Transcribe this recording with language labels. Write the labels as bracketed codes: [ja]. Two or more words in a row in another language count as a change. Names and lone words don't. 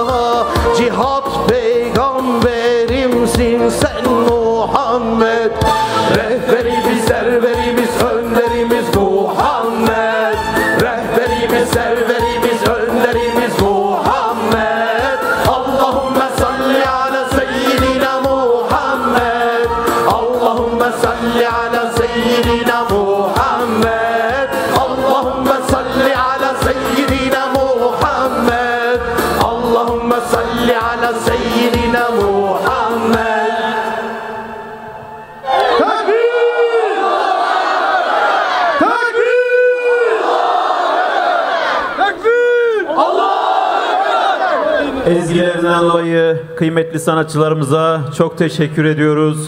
[tr] Cihat peygamberimsin sen Muhammed. Rehberimiz, serverimiz, önderimiz Muhammed. Rehberimiz, serverimiz, önderimiz Muhammed. [ar] اللهم صل على سيدنا محمد. اللهم صل على سيدنا محمد. اللهم صل على سيدنا محمد. اللهم صل على سيدنا محمد. [tr] Ezgilerinden dolayı kıymetli sanatçılarımıza çok teşekkür ediyoruz.